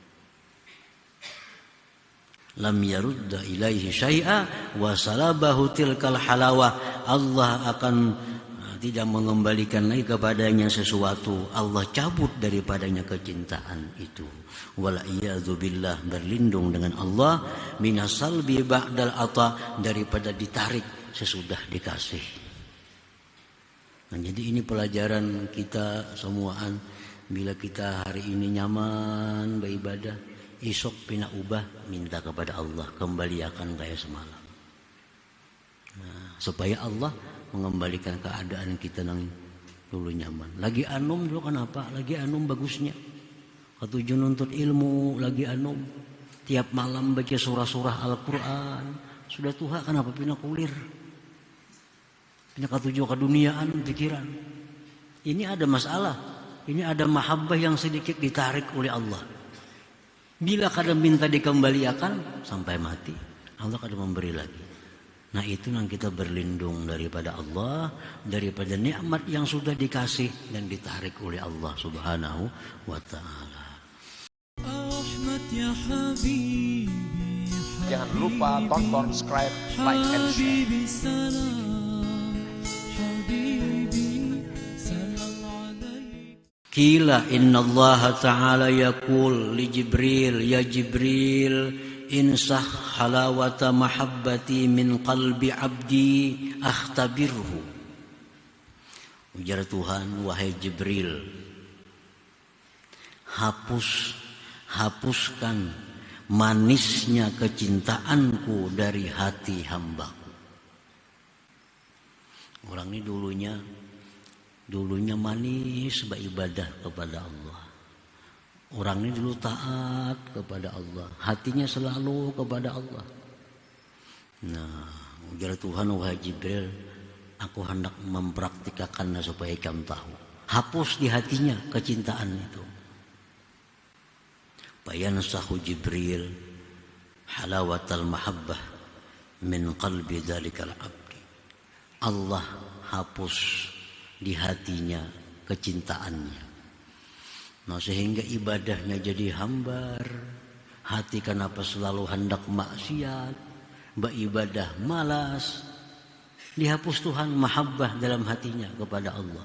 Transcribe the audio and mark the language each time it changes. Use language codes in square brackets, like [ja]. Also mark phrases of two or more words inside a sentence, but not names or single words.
[ar] لم يرد إليه شيئا وسلبه تلك الحلاوة. [id] Allah akan tidak mengembalikan lagi kepadanya sesuatu. Allah cabut daripadanya kecintaan itu. [ar] والعياذ بالله, [id] berlindung dengan Allah [ar] من السلب بعد العطاء, [id] daripada ditarik sesudah dikasih. [bjn] Nah, jadi ini pelajaran kita semuaan. Bila kita hari ini nyaman beribadah, esok pina ubah, minta kepada Allah kembali akan kayak semalam. [id] Nah, supaya Allah mengembalikan keadaan kita yang dulu nyaman. [bjn] Lagi anum dulu kenapa? Lagi anum bagusnya. Ketujuh nuntut ilmu, lagi anum. Tiap malam baca surah-surah Al-Quran. Sudah tuha kenapa pina kulir? Pina ketujuh keduniaan pikiran. [id] Ini ada masalah. Ini ada mahabbah yang sedikit ditarik oleh Allah. Bila kadang minta dikembalikan sampai mati, Allah kadang memberi lagi. Nah, itu yang kita berlindung daripada Allah, daripada nikmat yang sudah dikasih dan ditarik oleh Allah [ar] سبحانه وتعالى. [id] Jangan lupa tonton, subscribe, [en] like, and share. [ar] قيل إن الله تعالى يقول لجبريل يا جبريل انسخ حلاوة محبتي من قلب عبدي أختبره. [id] Ujar Tuhan, wahai Jibril, hapuskan manisnya kecintaanku dari hati hambaku. Orang ini dulunya manis beribadah kepada Allah. Orang ini dulu taat kepada Allah, hatinya selalu kepada Allah. Nah, ujar Tuhan, wahai Jibril, aku hendak mempraktikkannya supaya kamu tahu. Hapus di hatinya kecintaan itu. [ar] فينسخه جبريل حلاوة المحبة من قلب ذلك العبد. [id] Allah hapus di hatinya kecintaannya. Nah, sehingga ibadahnya jadi hambar. Hati kenapa selalu hendak maksiat, beribadah malas. Dihapus Tuhan mahabbah dalam hatinya kepada Allah.